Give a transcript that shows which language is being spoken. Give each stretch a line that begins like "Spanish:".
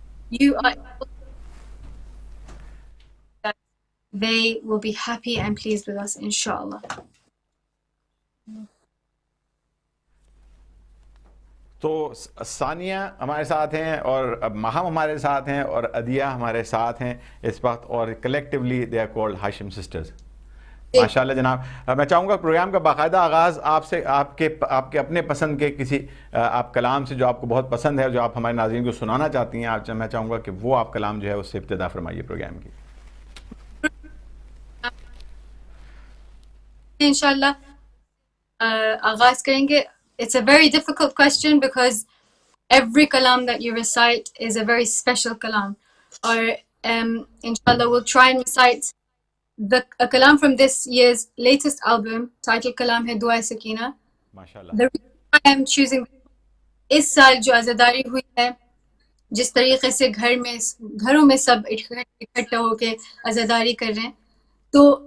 English: You are that they will be happy and pleased with us, inshallah.
Urdu: تو ثانیہ ہمارے ساتھ ہیں، اور ماہم ہمارے ساتھ ہیں، اور عدیہ ہمارے ساتھ ہیں اس وقت، اور
English: collectively they are called
Urdu: Hashim sisters. ماشاءاللہ جناب، میں چاہوں گا پروگرام کا باقاعدہ آغاز آپ سے، آپ کے اپنے پسند کے کسی آپ کلام سے جو آپ کو بہت پسند ہے، جو آپ ہمارے ناظرین کو سنانا چاہتی ہیں، میں چاہوں گا کہ وہ آپ کلام جو ہے اس سے ابتدا فرمائیے پروگرام کی۔
English: Inshallah,
Urdu: آغاز کریں گے۔
English: It's a very difficult question because every kalam that you recite is a very special kalam. Or inshallah, we'll try and recite a kalam from this year's latest album. Title kalam hai Dua Sakina.
Urdu: ماشاءاللہ۔
English: The reason I am choosing
Urdu: اس سال جو عزاداری ہوئی ہے، جس طریقے سے گھروں میں سب اکٹھا ہو کے عزاداری کر رہے ہیں، تو